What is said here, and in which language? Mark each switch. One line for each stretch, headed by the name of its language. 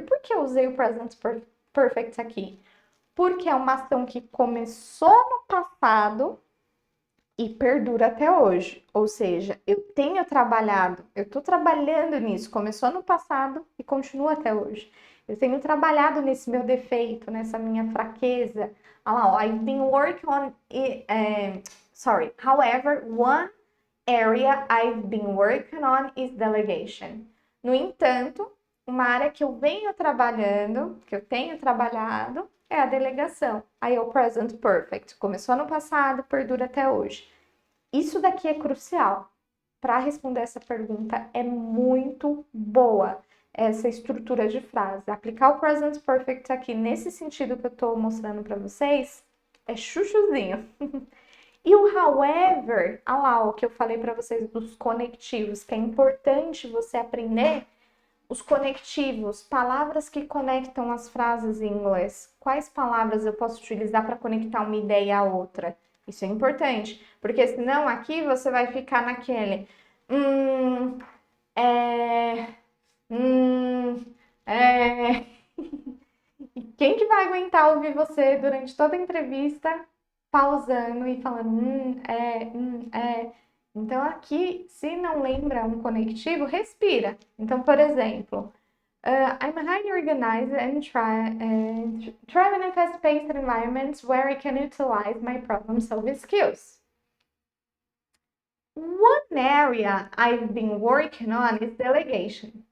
Portuguese: Por que eu usei o Present Perfect aqui? Porque é uma ação que começou no passado e perdura até hoje. Ou seja, eu tenho trabalhado, eu estou trabalhando nisso. Começou no passado e continua até hoje. Eu tenho trabalhado nesse meu defeito, nessa minha fraqueza. Olha lá, ó,
English: I've been working on it, however, one area I've been working on is delegation.
Portuguese: No entanto, uma área que eu venho trabalhando, que eu tenho trabalhado, é a delegação. Aí é o present perfect. Começou no passado, perdura até hoje. Isso daqui é crucial. Para responder essa pergunta, é muito boa essa estrutura de frase. Aplicar o present perfect aqui nesse sentido que eu estou mostrando para vocês é chuchuzinho. E o however, olha lá o que eu falei para vocês dos conectivos, que é importante você aprender os conectivos, palavras que conectam as frases em inglês. Quais palavras eu posso utilizar para conectar uma ideia à outra? Isso é importante, porque senão aqui você vai ficar naquele é, é. E quem que vai aguentar ouvir você durante toda a entrevista, pausando e falando é. Então aqui, se não lembra um conectivo, respira. Então, por exemplo,
English: I'm highly organized and thrive in a fast-paced environment where I can utilize my problem-solving skills. One area I've been working on is delegation.